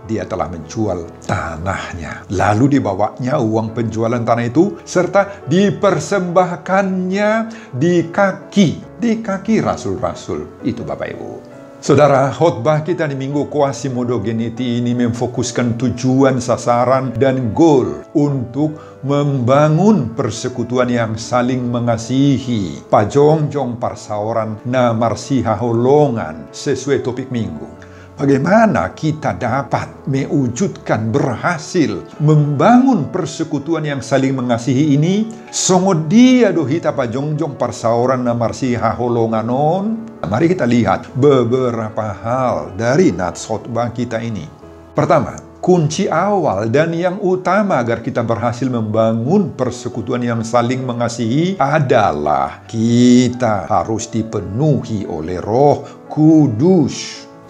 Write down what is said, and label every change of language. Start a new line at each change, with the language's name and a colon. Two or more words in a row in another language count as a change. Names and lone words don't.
Indonesian: Dia telah menjual tanahnya. Lalu dibawanya uang penjualan tanah itu serta dipersembahkannya di kaki Rasul-Rasul. Itu, Bapak Ibu. Saudara, khotbah kita di Minggu Quasimodo Geniti ini memfokuskan tujuan, sasaran, dan goal untuk membangun persekutuan yang saling mengasihi.
Batak Toba: Pajongjong parsaoran na marsiha holongan sesuai topik minggu.
Indonesian: Bagaimana kita dapat mewujudkan, berhasil membangun persekutuan yang saling mengasihi ini?
Batak Toba: Songo dia dohita pajongjong parsaoran na marsiha holonganon.
Indonesian: Mari kita lihat beberapa hal dari nats khotbah kita ini. Pertama, kunci awal dan yang utama agar kita berhasil membangun persekutuan yang saling mengasihi adalah kita harus dipenuhi oleh Roh Kudus.